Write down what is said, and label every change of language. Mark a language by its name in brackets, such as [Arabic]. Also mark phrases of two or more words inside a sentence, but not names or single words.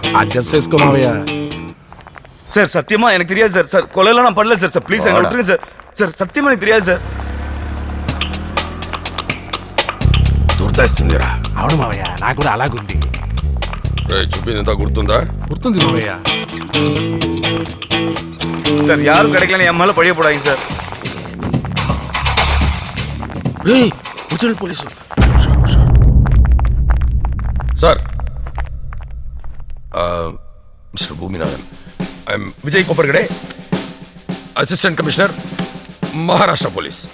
[Telugu] அட்ஜஸ்ட் చేసుకోమావయ్యా [Tamil] சார் சத்தியமா எனக்கு தெரியாது சார். சார் கொலையெல்லாம் நான் பண்ணல சார். சார் ப்ளீஸ் என்ன விட்டுருங்க சார். சார் சத்தியமா எனக்கு தெரியாது సార్. [Telugu] గుర్తొస్తుందిరా. అవును మావయ్య, నాకు కూడా అలాగుంది. చూపిందంతా గుర్తుందా? గుర్తుంది మావయ్య. [Tamil] சார் யாரும் கிடைக்கலன்னு என் மேல பழிய போடாதீங்க சார். [English] original police [Tamil] சார். [English] Mister Poominathan, I am Vijay Kopparkade, Assistant Commissioner, Maharashtra Police.